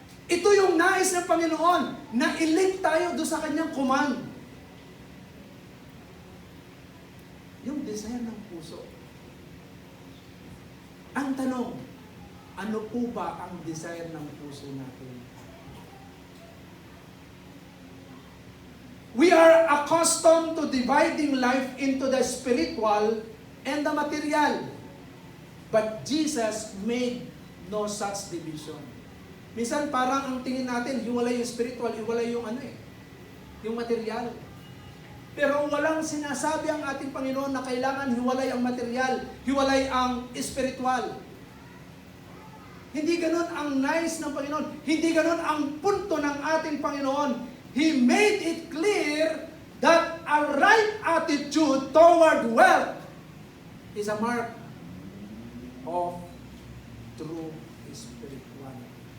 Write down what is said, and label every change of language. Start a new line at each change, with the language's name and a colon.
Filipino: Ito yung nais ng Panginoon na i-link tayo doon sa kanyang command. Yung desire ng puso. Ang tanong, ano po ba ang desire ng puso natin?
English: We are accustomed to dividing life into the spiritual and the material. But Jesus made no such division.
Filipino: Minsan parang ang tingin natin, hiwalay yung spiritual, hiwalay yung yung material. Pero walang sinasabi ang ating Panginoon na kailangan hiwalay ang material, hiwalay ang spiritual. Hindi ganun ang nais ng Panginoon. Hindi ganun ang punto ng ating Panginoon.
English: He made it clear that a right attitude toward wealth is a mark of true spirituality.